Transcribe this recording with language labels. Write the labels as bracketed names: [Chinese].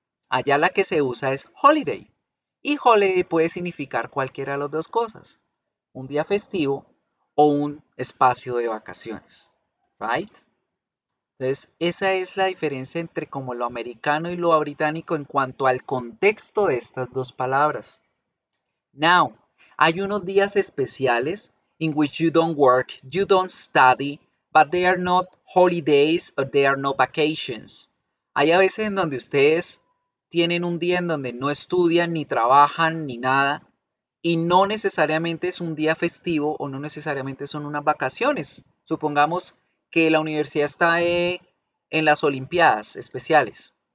[Spanish] Allá la que se usa es holiday. Y holiday puede significar cualquiera de las dos cosas. Un día festivo o un espacio de vacaciones. [English] Right? [Spanish] Entonces, esa es la diferencia entre como lo americano y lo británico en cuanto al contexto de estas dos palabras. [English] Now, [Spanish] hay unos días especiales [English] in which you don't work, you don't study, but they are not holidays or they are not vacations. [Spanish] Hay a veces en donde ustedes tienen un día en donde no estudian, ni trabajan, ni nada, y no necesariamente es un día festivo o no necesariamente son unas vacaciones. Supongamos que la universidad está en las Olimpiadas especiales.